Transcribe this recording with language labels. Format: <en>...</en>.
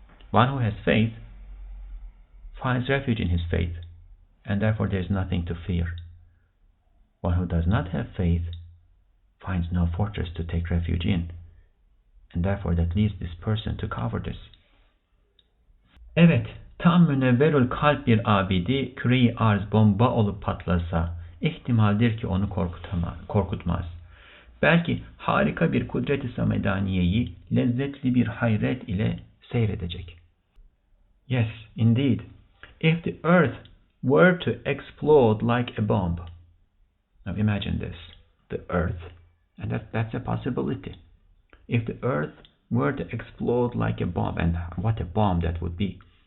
<en>One who has faith finds refuge in his faith, and therefore there is nothing to fear. One who does not have faith finds no fortress to take refuge in, and therefore that leads this person to cowardice.</en> <tr>Evet, tam münevverül kalp bir abidi küre-i arz bomba olup patlasa, ihtimaldir ki onu korkutmaz. Belki harika bir kudret-i samedaniyeyi lezzetli bir hayret ile seyredecek.</tr> <en>Yes, indeed. If the earth were to explode like a bomb. Now imagine this. The earth, and that's a possibility. If the earth were to explode like a bomb, and what a bomb that would be.</en>